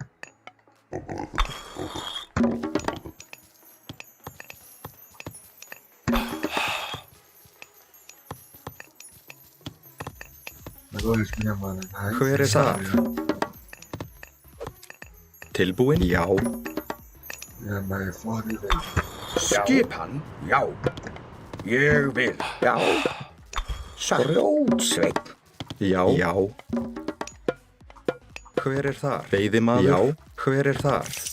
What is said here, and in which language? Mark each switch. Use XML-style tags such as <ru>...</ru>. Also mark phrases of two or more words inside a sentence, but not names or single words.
<pt>Lógico, né, mano? Aí,</pt> <is>Hver</is> <pt>você</pt> <is>þar?</is> <pt>sabe, né?</pt> <is>Tilbúin. Já. Ég megi fara í veg. Skipan, já. Ég vil. Já. Grjótsveinn. Já. Já. Hver er þar? Veiðimaður? Já. Hver er þar?</is>